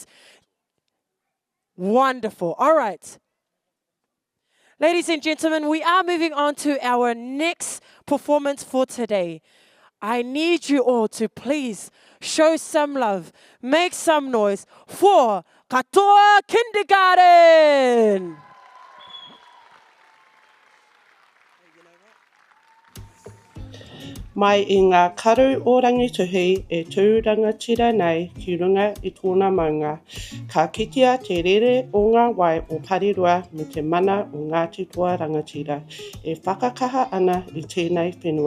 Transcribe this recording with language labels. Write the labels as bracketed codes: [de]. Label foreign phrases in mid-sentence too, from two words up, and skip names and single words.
[en] Wonderful. All right. Ladies and gentlemen, we are moving on to our next performance for today. I need you all to please show some love, make some noise for Katoa Kindergarten. [mi] Mai I ngā karu o rangituhi e tūrangatira nei ki runga I tōna maunga. Ka kitea te rere o ngā wai o Porirua me te mana o Ngāti Toa rangatira e whakakaha ana I tēnei whenua.